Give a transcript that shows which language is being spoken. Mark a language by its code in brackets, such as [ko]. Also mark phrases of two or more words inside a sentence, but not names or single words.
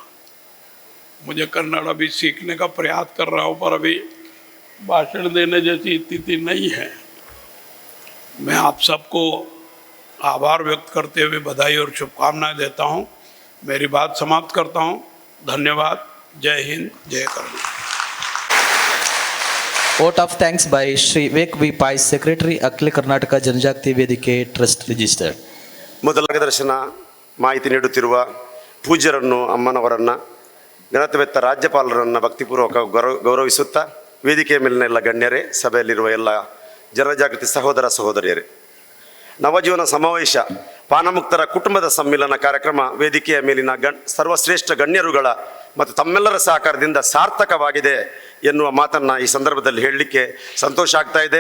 [hi] मुझे कन्नड़ अभी सीखने का प्रयास कर रहा हूँ, पर अभी भाषण देने जैसी स्थिति नहीं है। मैं आप सबको आभार व्यक्त करते हुए बधाई और शुभकामनाएं देता हूं। मेरी बात समाप्त करता हूं। धन्यवाद। जय हिंद, जय कर्नाटक। [en] vote of thanks by ಶ್ರೀ ವಿವೇಕ್ ವಿ ಪಾಯ್, ಸೆಕ್ರೆಟರಿ ಅಖಿಲ ಕರ್ನಾಟಕ ಜನಜಾಗೃತಿ ವೇದಿಕೆ trust registered. [kn] ಮೊದಲ ಮಾರ್ಗದರ್ಶನ ಮಾಹಿತಿ ನೀಡುತ್ತಿರುವ ಪೂಜ್ಯರನ್ನು, ಅಮ್ಮನವರನ್ನು, ಘನತೆವೆತ್ತ ರಾಜ್ಯಪಾಲರನ್ನು ಭಕ್ತಿಪೂರ್ವಕ ಗೌರವಿಸುತ್ತಾ, ವೇದಿಕೆಯ ಮೇಲಿನ ಎಲ್ಲ ಗಣ್ಯರೇ, ಸಭೆಯಲ್ಲಿರುವ ಎಲ್ಲ ಜನಜಾಗೃತಿ ಸಹೋದರ ಸಹೋದರಿಯರೇ, ನವಜೀವನ ಸಮಾವೇಶ ಪಾನಮುಕ್ತರ ಕುಟುಂಬದ ಸಮ್ಮಿಲನ ಕಾರ್ಯಕ್ರಮ ವೇದಿಕೆಯ ಮೇಲಿನ ಸರ್ವಶ್ರೇಷ್ಠ ಗಣ್ಯರುಗಳ ಮತ್ತು ತಮ್ಮೆಲ್ಲರ ಸಹಕಾರದಿಂದ ಸಾರ್ಥಕವಾಗಿದೆ ಎನ್ನುವ ಮಾತನ್ನು ಈ ಸಂದರ್ಭದಲ್ಲಿ ಹೇಳಲಿಕ್ಕೆ ಸಂತೋಷ ಆಗ್ತಾ ಇದೆ.